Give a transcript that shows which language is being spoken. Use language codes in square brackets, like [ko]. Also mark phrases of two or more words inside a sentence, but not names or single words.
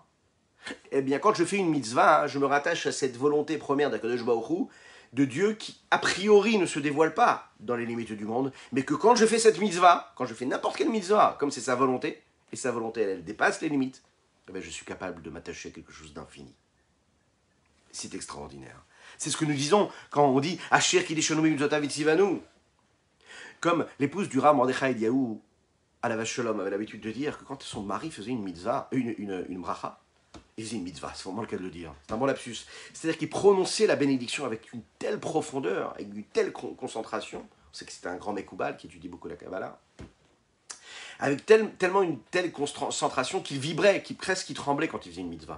[fr] Eh bien, quand je fais une mitzvah, je me rattache à cette volonté première [he] הקדוש ברוך הוא, [fr] de Dieu qui, a priori, ne se dévoile pas dans les limites du monde, mais que quand je fais cette mitzvah, quand je fais n'importe quelle mitzvah, comme c'est sa volonté, et sa volonté, elle dépasse les limites, eh bien, je suis capable de m'attacher à quelque chose d'infini. C'est extraordinaire. C'est ce que nous disons quand on dit « [he] אשר קדשנו במצוותיו וצוונו [fr] » comme l'épouse du Rav Mordechai Eliyahu, [he] עליו שלום, [fr] avait l'habitude de dire que quand son mari faisait une mitzvah, une bracha, il faisait une mitzvah, c'est vraiment le cas de le dire. C'est un bon lapsus. C'est-à-dire qu'il prononçait la bénédiction avec une telle profondeur, avec une telle concentration. On sait que c'était un grand Mekoubal qui étudie beaucoup la Kabbalah. Avec tellement une telle concentration qu'il vibrait, presque qu'il tremblait quand il faisait une mitzvah.